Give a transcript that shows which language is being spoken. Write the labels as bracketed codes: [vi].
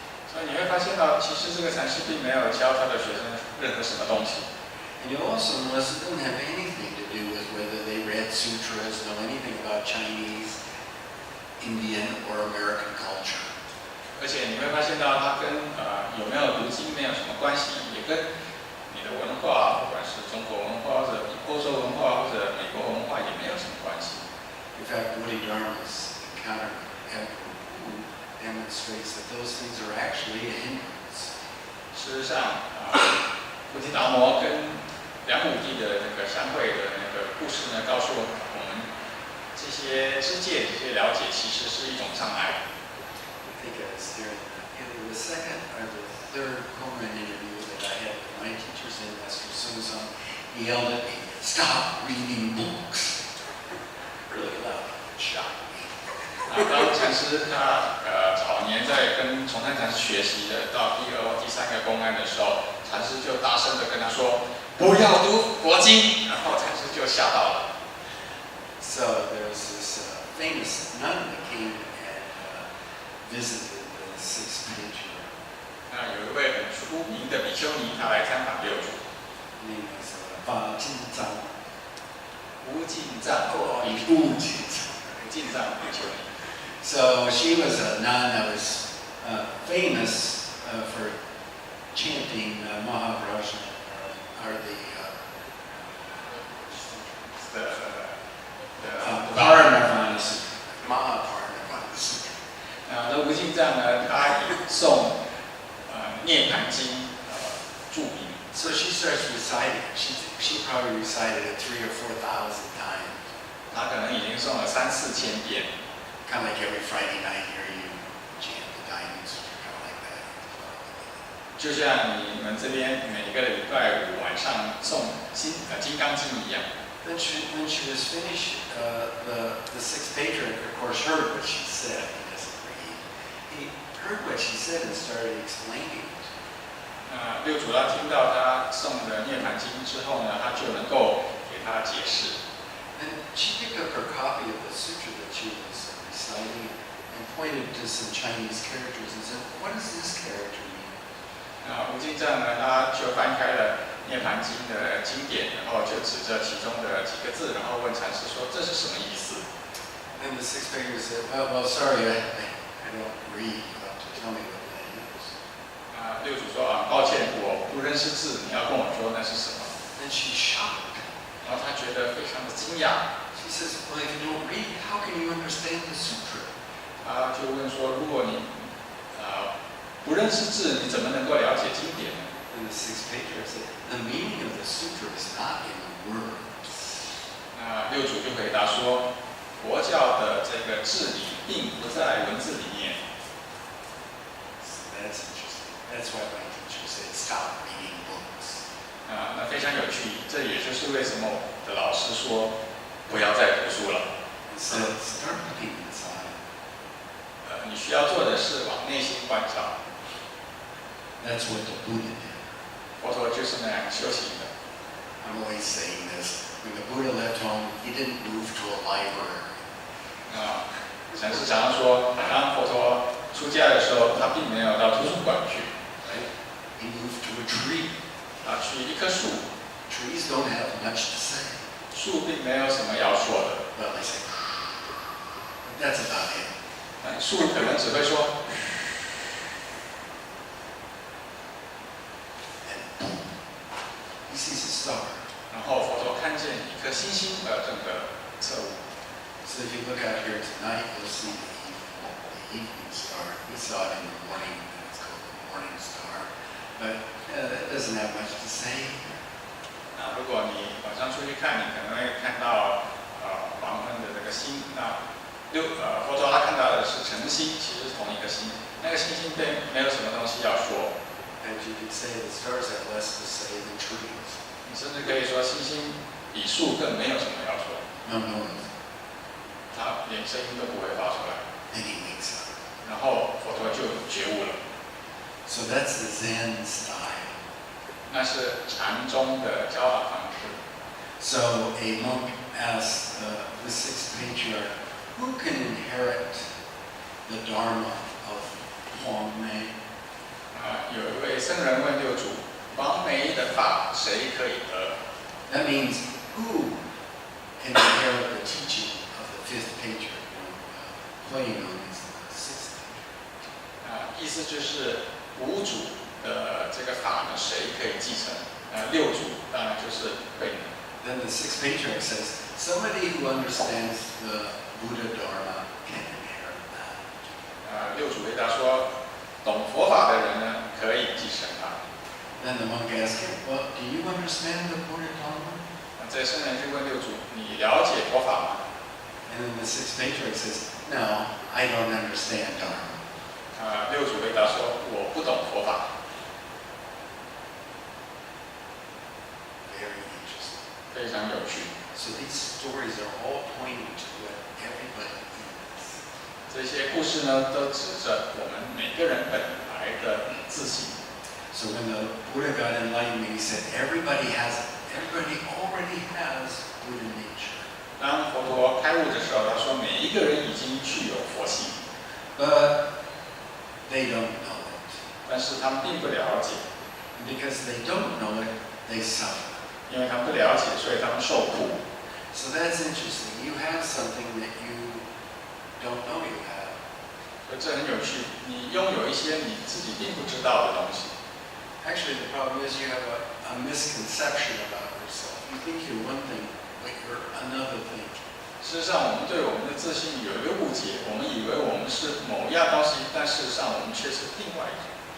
[zh] 所以你会发现到，其实这个禅师并没有教他的学生任何什么东西。 [en] And you'll also notice it doesn't have anything to do with whether they read sutras, know anything about Chinese, Indian, or American culture. [zh] 而且你会发现到，它跟有没有读经没有什么关系，也跟你的文化，不管是中国文化或者欧洲文化或者美国文化，也没有什么关系。 [en] In fact, Bodhidharma's encounter with Wu demonstrates that those things are actually a hindrance. [zh] 事实上，菩提达摩跟梁武帝的那个相会的那个故事呢，告诉我们这些知见、这些了解，其实是一种障碍。 [en] I think it was during either the second or the third Koran interview that I had with my teacher, Zen Master Dae Kwang. He yelled at me, "Stop reading books!" Really loud, shocked me. [zh] 当禅师他早年在跟崇山禅师学习的，到第二或第三个公案的时候，禅师就大声的跟他说：“不要读佛经。” 然后禅师就吓到了。 [en] So there was this famous nun that came and visited the sixth patriarch. [zh] 那有一位很出名的比丘尼，她来参访六祖， [en] Her name was Ba Jin Zhang. [zh] 无尽藏 [en] Bu Jin Zhang. [zh] 无尽藏比丘尼。 [en] So she was a nun that was famous for chanting Mahaprajna, or the Paranirvana Sutra. Mahaparanirvana Sutra. [zh] 那无尽藏呢，他以诵涅盘经著名。 [en] So she starts reciting. She probably recited it 3,000 or 4,000 times. [zh] 他可能已经诵了3-4千遍。 [en] Kind of like every Friday night here you chant the Diamond Sutra, kind of like that. [zh] 就像你们这边每个礼拜五晚上诵金刚经一样。 [en] Then when she was finished, the sixth patriarch, of course, heard what she said. He doesn't read. He heard what she said and started explaining it. [zh] 六祖他听到他诵的涅盘经之后呢，他就能够给他解释。 [en] And she picked up her copy of the sutra that she was reciting, and pointed to some Chinese characters and said, "What does this character mean?" [zh] 无尽藏呢，他就翻开了《涅盘经》的经典，然后就指着其中的几个字，然后问禅师说：“这是什么意思？” [en] And the sixth painter said, "Well, sorry, I don't read. You have to tell me what that is." [zh] 六祖说：“抱歉，我不认识字，你要跟我说那是什么。” [en] And she's shocked. [zh] 然后他觉得非常的惊讶。 [en] She says, "Well, if you don't read, how can you understand the sutra?" [zh] 他就问说：“如果你不认识字，你怎么能够了解经典呢？” [en] And the sixth painter said, "The meaning of the sutra is not in the words." [zh] 六祖就回答说：“佛教的这个智理并不在文字里面。” [en] So that's interesting. That's why my teacher said, "Stop reading books." [zh] 那非常有趣，这也就是为什么我的老师说不要再读书了。 [en] Instead, start looking inside. [zh] 你需要做的是往内心观照。 [en] That's what the Buddha did. [zh] 佛陀就是那样修行的。 [en] I'm always saying this. When the Buddha left home, he didn't move to a library. [zh] 禅师常常说，当佛陀出家的时候，他并没有到图书馆去， [en] Right? He moved to a tree. [zh] 去一棵树， [en] Trees don't have much to say. [zh] 树并没有什么要说的， [en] Well, they say, but that's about it. [zh] 树可能只会说， [en] And boom, he sees a star. [zh] 然后佛陀看见一颗星星的整个侧物。 [en] So if you look out here tonight, you'll see the evening star. We saw it in the morning. It's called the morning star. But that doesn't have much to say. [zh] 如果你晚上出去看，你可能会看到黄昏的这个星。佛陀他看到的是晨星，其实是同一个星。那个星星并没有什么东西要说。 [en] And you could say the stars have less to say than trees. [zh] 你甚至可以说，星星比树更没有什么要说。 [en] No noise. [zh] 它连声音都不会发出来。 [en] Then he wakes up. [zh] 然后佛陀就觉悟了。 [en] So that's the Zen style. [zh] 那是禅宗的教法方式。 [en] So a monk asked the sixth patriarch, "Who can inherit the Dharma of Kwang Mei?" [zh] 有一位僧人问六祖，王梅的法谁可以得？ [en] That means who can inherit the teaching of the fifth patriarch, playing on as the sixth patriarch. [zh] 意思就是五祖的这个法呢，谁可以继承？六祖当然就是慧能。 [en] Then the sixth patriarch says, "Somebody who understands the Buddha Dharma can inherit that." [zh] 六祖回答说，懂佛法的人呢，可以继承它。 [en] Then the monk asked him, "Well, do you understand the Buddha Dharma?" [zh] 这僧人就问六祖：“你了解佛法吗？” [en] And then the sixth patriarch says, "No, I don't understand Dharma." [zh] 六祖回答说：“我不懂佛法。” [en] Very interesting. [zh] 非常有趣。 [en] So these stories are all pointing to what everybody is. [zh] 这些故事呢，都指着我们每个人本来的自信。 [en] So when the Buddha got enlightenment, he said, everybody already has Buddha nature. [zh] 当佛陀开悟的时候，他说每一个人已经具有佛性， But they don't know it. 但是他们并不了解， Because they don't know it, they suffer. 因为他们不了解，所以他们受苦。 [en] So that's interesting. You have something that you don't know you have. [zh] 所以这很有趣，你拥有一些你自己并不知道的东西。 [en] Actually, the problem is you have a misconception about yourself. You think you're one thing, but you're another thing. [zh] 事实上，我们对我们的自信有一个误解，我们以为我们是某一样东西，但事实上我们却是另外一种。